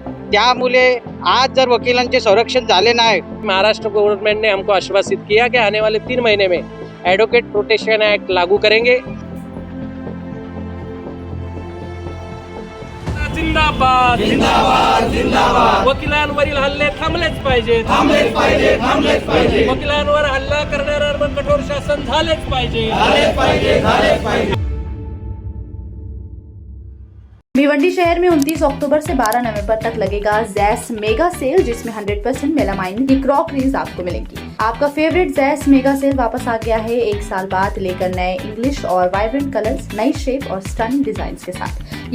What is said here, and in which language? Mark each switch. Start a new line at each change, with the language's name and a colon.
Marathi: त्यामुळे आज जर वकिलांचे संरक्षण झाले नाही,
Hindi: महाराष्ट्र गवर्नमेंट ने हमको आश्वासित किया कि आने वाले 3 महीने में एडवोकेट प्रोटेक्शन एक्ट लागू करेंगे। जिंदाबाद जिंदाबाद जिंदाबाद।
Marathi: वकिलांवरील हल्ले थांबलेच पाहिजेत, थांबलेच पाहिजे, थांबलेच पाहिजे। वकिलांवर हल्ला करणाऱ्यांवर कठोर शासन झालेच पाहिजे, झालेच पाहिजे, झालेच पाहिजे।
Hindi: भिवंडी शहर में 29 अक्टूबर से 12 नवंबर तक लगेगा जैस मेगा सेल, जिसमें 100% मेलामाइन की क्रॉकरीज आपको मिलेंगी। आपका फेवरेट जैस मेगा सेल वापस आ गया है, एक साल बाद लेकर नए इंग्लिश और वाइब्रेंट कलर्स, नई शेप और स्टनिंग डिजाइन के साथ।